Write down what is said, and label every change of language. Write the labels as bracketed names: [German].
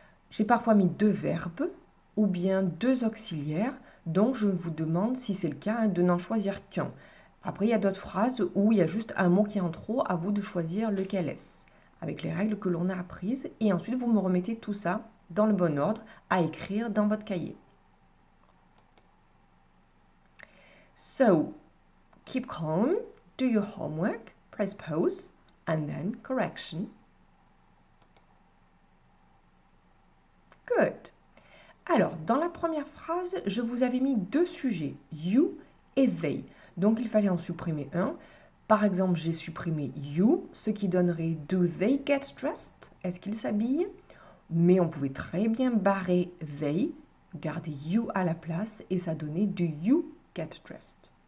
[French] J'ai parfois mis deux verbes ou bien deux auxiliaires, donc je vous demande, si c'est le cas, de n'en choisir qu'un. Après, il y a d'autres phrases où il y a juste un mot qui est en trop, à vous de choisir lequel est-ce, avec les règles que l'on a apprises, et ensuite vous me remettez tout ça dans le bon ordre à écrire dans votre cahier. [English] So, keep calm, do your homework, press pause, and then correction. Good. [French] Alors, dans la première phrase, je vous avais mis deux sujets, you et they. Donc, il fallait en supprimer un. Par exemple, j'ai supprimé you, ce qui donnerait [English] do they get dressed? [French] Est-ce qu'ils s'habillent? Mais on pouvait très bien barrer they, garder you à la place et ça donnait [English] do you get dressed?